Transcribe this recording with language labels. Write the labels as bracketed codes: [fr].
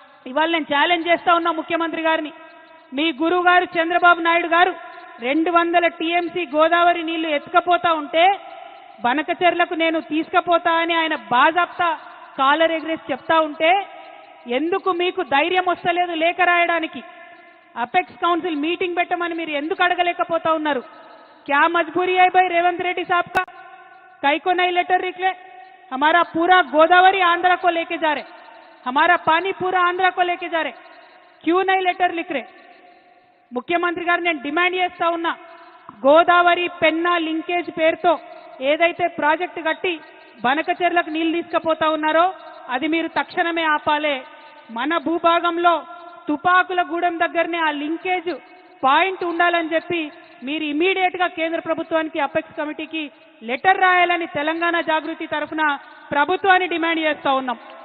[te] ఇవాళ నేను ఛాలెంజ్ చేస్తా ఉన్నా ముఖ్యమంత్రి గారిని. మీ గురువు గారు చంద్రబాబు నాయుడు గారు 200 టీఎంసీ గోదావరి నీళ్లు ఎత్తుకపోతా ఉంటే బనకచెర్లకు నేను తీసుకుపోతా అని ఆయన బాజాప్తా కాలర్ ఎగ్రెస్ చెప్తా ఉంటే ఎందుకు మీకు ధైర్యం వస్తలేదు లేఖ రాయడానికి? అపెక్స్ కౌన్సిల్ మీటింగ్ పెట్టమని మీరు ఎందుకు అడగలేకపోతా ఉన్నారు? [hi] क्या मजबूरी है भाई रेवंत रेड्डी साहब का? कई को नहीं लेटर निकले? हमारा पूरा गोदावरी आंध्रा को लेके जा रहे, हमारा पानी पूरा आंध्रा को लेके जा रहे, क्यों नहीं लेटर लिख रहे? [te] ముఖ్యమంత్రి గారు నేను డిమాండ్ చేస్తా ఉన్నా, గోదావరి పెన్నా లింకేజ్ పేరుతో ఏదైతే ప్రాజెక్టు కట్టి బనకచెర్లకు నీళ్లు తీసుకుపోతా ఉన్నారో అది మీరు తక్షణమే ఆపాలే. మన భూభాగంలో తుపాకులగూడెం దగ్గరనే ఆ లింకేజ్ పాయింట్ ఉండాలని చెప్పి మీరు ఇమీడియట్ గా కేంద్ర ప్రభుత్వానికి అపెక్స్ కమిటీకి లెటర్ రాయాలని తెలంగాణ జాగృతి తరఫున ప్రభుత్వాన్ని డిమాండ్ చేస్తా ఉన్నాం.